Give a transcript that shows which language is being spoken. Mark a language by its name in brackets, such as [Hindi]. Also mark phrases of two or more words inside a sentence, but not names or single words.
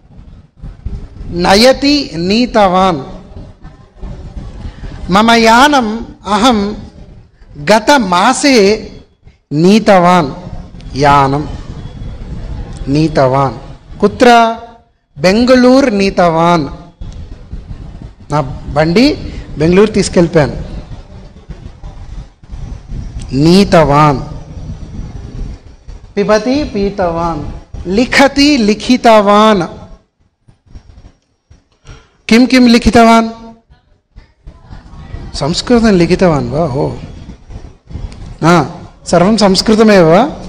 [Sanskrit] నయతి, నీతవాన్. మమ యానం అహం గత మాసే నీతవాన్. యానం నీతవాన్. కుత్ర? [Telugu] బెంగళూరు నీతవాన్. నా బండి బెంగళూరు తీసుకెళ్ళిపోయాను. [Sanskrit] नीतवान्, पिबति पीतवान्, लिखति लिखितवान्। किं किं लिखितवान्? संस्कृतं लिखितवान् वा? ओ सर्वं संस्कृतमेव वा?